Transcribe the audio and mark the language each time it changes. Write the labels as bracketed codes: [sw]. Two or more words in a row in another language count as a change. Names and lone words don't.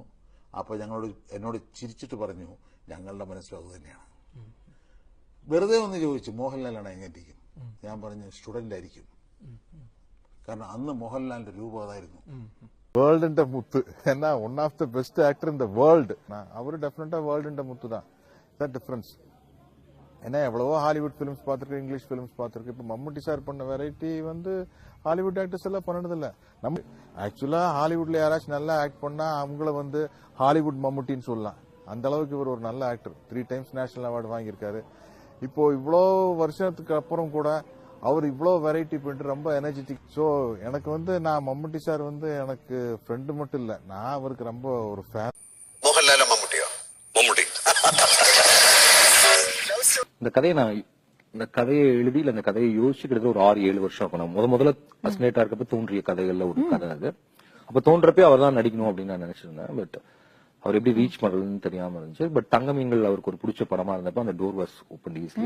[ml] അപ്പോൾ എന്നോട് ചിരിച്ചിട്ട് പറഞ്ഞു, ഞങ്ങളുടെ മനസ്സിലും അത് തന്നെയാണ്. വെറുതെ ഒന്ന് ചോദിച്ചു, മോഹൻലാലാണ് എങ്ങനെയിരിക്കും? ഞാൻ പറഞ്ഞു, സ്റ്റുഡന്റ് ആയിരിക്കും. കാരണം അന്ന് മോഹൻലാലിന്റെ രൂപം അതായിരുന്നു. വേൾഡിന്റെ മുത്ത് എന്നാ, [en] one of the best actor in the world. [ta] அவரு டெஃபினட்டா வேர்ல்டுன்ற முத்து தான். [en] that difference. [ta] ஏன்னா எவ்வளவோ ஹாலிவுட் ஃபிலிம்ஸ் பார்த்துருக்கு, [en] English films [ta] பார்த்துருக்கு. இப்போ மம்முட்டி சார் பண்ண வெரைட்டி வந்து ஹாலிவுட் ஆக்டர்ஸ் எல்லாம் பண்ணதில்ல. நம்ம ஆக்சுவலா ஹாலிவுட்ல யாராச்சும் நல்லா ஆக்ட் பண்ணா அவங்கள வந்து ஹாலிவுட் மம்முட்டின்னு சொல்லலாம். அந்த அளவுக்கு இவர் ஒரு நல்ல ஆக்டர். [en] 3 times national award [ta] வாங்கியிருக்காரு. இப்போ இவ்வளோ வருஷத்துக்கு அப்புறம் கூட அவர் இவ்வளோ வெரைட்டி பண்ணிட்டு ரொம்ப எனர்ஜெட்டிக். ஸோ எனக்கு வந்து நான் மம்முட்டி சார் வந்து எனக்கு ஃப்ரெண்டு மட்டும் இல்லை, நான் அவருக்கு ரொம்ப ஒரு ஃபேன். [ml] മോഹൻലാലോ മമ്മൂട്ടിയോ? മമ്മൂട്ടി. [ta] இந்த கதையை எழுதி இல்ல இந்த கதையை யோசிச்சு கிட்டத்தட்ட ஒரு 6-7 வருஷம் இருக்கும். நான் முதல்ல அஸ்னேட்டா இருக்கப்ப தோன்றிய கதைகள்ல ஒரு கதை அது. அப்ப தோன்றப்பே அவர் தான் நடிக்கணும் அப்படின்னு நான் நினைச்சிருந்தேன். பட் அவர் எப்படி ரீச் பண்றதுன்னு தெரியாம இருந்துச்சு. பட் தங்கமீன்கள் அவருக்கு ஒரு பிடிச்ச படமா இருந்தப்ப அந்த [en] door was open easily.